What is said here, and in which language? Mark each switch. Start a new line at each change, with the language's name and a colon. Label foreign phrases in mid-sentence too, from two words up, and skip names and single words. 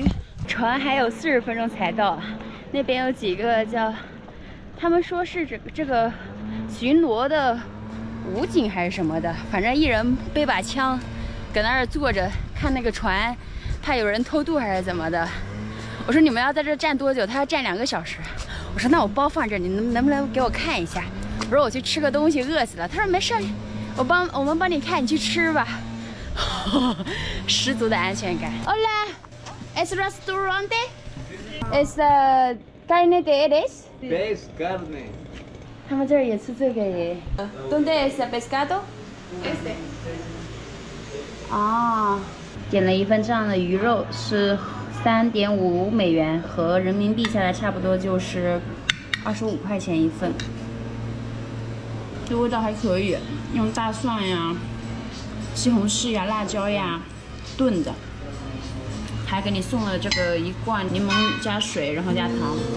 Chinese: 船还有40分钟才到，那边有几个叫，他们说是这个巡逻的武警还是什么的，反正一人背把枪，搁那儿坐着看那个船，怕有人偷渡还是怎么的。我说你们要在这站多久？他要站2个小时。我说那我包放这，你能不能给我看一下？我说我去吃个东西，饿死了。他说没事，我们帮你看，你去吃吧。十足的安全感。
Spanish: Hola, es restaurante? Es carne de res? Pez, carne.
Chinese: 他们这儿也吃这个耶。
Spanish: ¿Dónde es el pescado? Este.
Chinese: 啊，点了一份这样的鱼肉，是3.5美元，和人民币下来差不多就是25块钱一份。这味道还可以，用大蒜呀、西红柿呀、辣椒呀炖的，还给你送了这个一罐柠檬加水，然后加糖。